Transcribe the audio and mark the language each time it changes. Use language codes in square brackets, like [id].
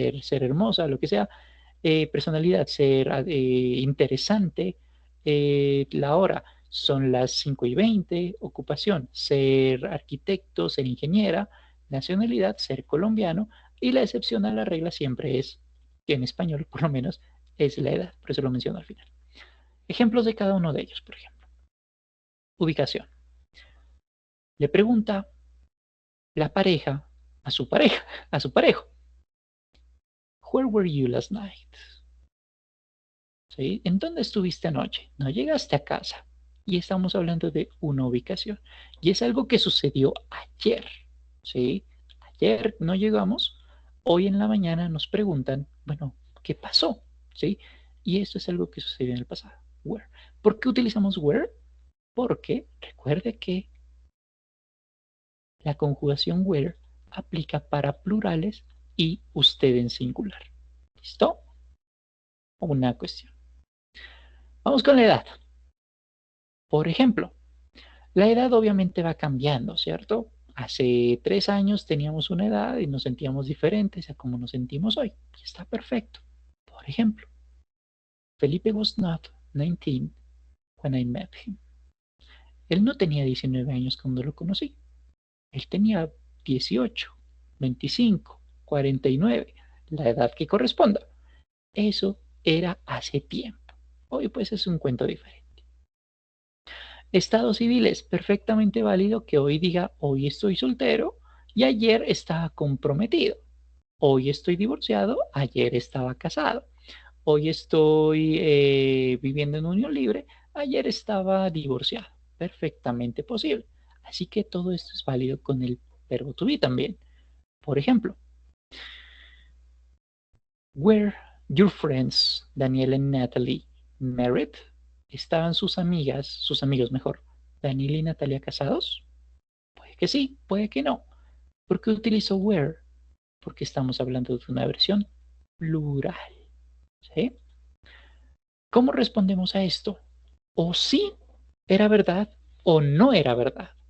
[es] hermosa, lo que sea, personalidad, ser interesante, la hora son las 5:20, ocupación, ser arquitecto, ser ingeniera, nacionalidad, ser colombiano, y la excepción a la regla siempre es, que en español por lo menos, es la edad, por eso lo menciono al final. Ejemplos de cada uno de ellos, por ejemplo. Ubicación. Le pregunta la pareja a su parejo, [en] Where were you last night? [es] ¿Sí? ¿En dónde estuviste anoche? No llegaste a casa. Y estamos hablando de una ubicación. Y es algo que sucedió ayer. ¿Sí? Ayer no llegamos. Hoy en la mañana nos preguntan, bueno, ¿qué pasó? ¿Sí? Y esto es algo que sucedió en el pasado. Where. ¿Por qué utilizamos where? Porque recuerde que la conjugación where aplica para plurales y usted en singular. ¿Listo? Una cuestión. Vamos con la edad. Por ejemplo, la edad obviamente va cambiando, ¿cierto? Hace 3 años teníamos una edad y nos sentíamos diferentes a como nos sentimos hoy. Y está perfecto. Por ejemplo, [en] Felipe was not 19 when I met him. [es] Él no tenía 19 años cuando lo conocí. Él tenía 18, 25, 49, la edad que corresponda. Eso era hace tiempo. Hoy pues es un cuento diferente. Estado civil es perfectamente válido que hoy diga hoy estoy soltero y ayer estaba comprometido. Hoy estoy divorciado, ayer estaba casado. Hoy estoy viviendo en unión libre, ayer estaba divorciado. Perfectamente posible. Así que todo esto es válido con el verbo to be también. Por ejemplo, [en] were your friends, Daniel and Natalie, married? [es] ¿Estaban sus amigos mejor, Daniel y Natalia casados? Puede que sí, puede que no. ¿Por qué utilizo were? Porque estamos hablando de una versión plural. ¿Sí? ¿Cómo respondemos a esto? O sí era verdad o no era verdad.